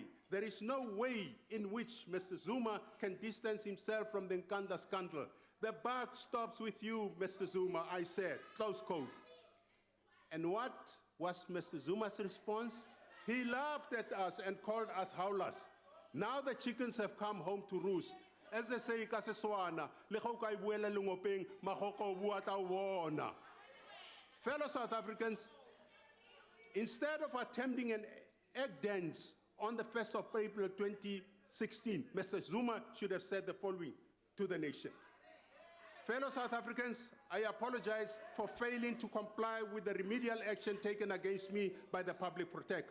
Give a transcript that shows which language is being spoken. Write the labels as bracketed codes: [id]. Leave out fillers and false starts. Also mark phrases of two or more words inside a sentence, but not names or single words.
[en] There is no way in which Mr. Zuma can distance himself from the Nkandla scandal. The buck stops with you, Mr. Zuma," I said, close quote. And what was Mr. Zuma's response? He laughed at us and called us howlers. Now the chickens have come home to roost. As they say, [tn] ka Setswana, le ga o ka e buela lengopeng, magoko o bua tla o bona. [en] Fellow South Africans, instead of attempting an egg dance on the 1st of April 2016, Mr. Zuma should have said the following to the nation. Fellow South Africans, I apologize for failing to comply with the remedial action taken against me by the public protector.